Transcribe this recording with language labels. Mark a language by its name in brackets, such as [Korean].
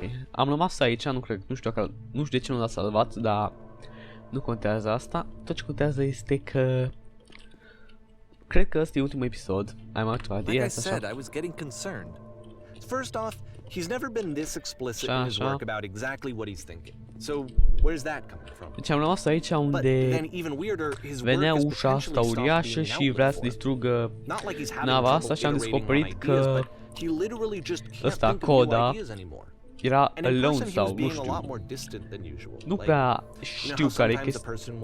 [Romanian] Am rămas aici, nu știu de ce nu l-a salvat, dar nu contează asta. Tot ce contează este că cred că ăsta e ultimul episod. Am actual [English] Like I said, I was getting concerned. First off, he's never been this explicit in his work about exactly what he's thinking. So, where's that coming from? [Romanian] Deci am rămas aici unde venea ușa asta uriașă și vrea să distrugă nava asta și am descoperit că ăsta, Coda, era alone sau nu știu. Nu prea știu care e chestia.